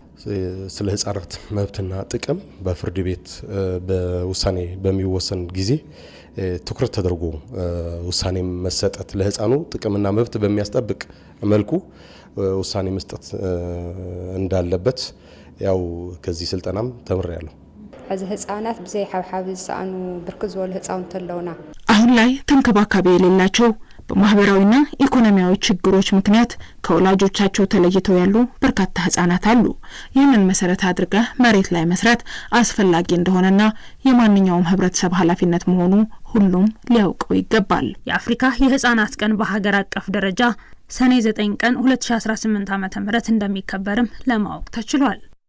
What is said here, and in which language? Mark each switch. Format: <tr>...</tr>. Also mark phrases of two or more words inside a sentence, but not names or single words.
<am>ስለ ህፃናት መብትና ጥቅም በፍርድ ቤት በውሳኔ በሚወሰን ጊዜ ትኩረት ተደርጎ ውሳኔ መሰጠት ለህፃኑ ጥቅምና መብት በሚያስጠብቅ መልኩ ውሳኔ መስጠት እንዳለበት ያው ከዚህ ስልጠናም ተምሬያለሁ።</am> <ti>እዚ ህፃናት ብዘይ ሓብሓብ ዝሰአኑ ብርክት ዝበሉ ህፃውንቲ ኣለውና።</ti> <am>አሁን ላይ ተንከባካቢ የሌላቸው በማህበራዊና ኢኮኖሚያዊ ችግሮች ምክንያት ከወላጆቻቸው ተለይተው ያሉ በርካታ ህፃናት አሉ። ይህንን መሰረት አድርገህ መሬት ላይ መስራት አስፈላጊ እንደሆነና የማንኛውም ህብረተሰብ ኃላፊነት መሆኑ ሁሉም ሊያውቀው ይገባል። የአፍሪካ የህፃናት ቀን በሀገር አቀፍ ደረጃ ሰኔ 9 ቀን 2018 ዓ.ም እንደሚከበርም ለማወቅ ተችሏል።</am>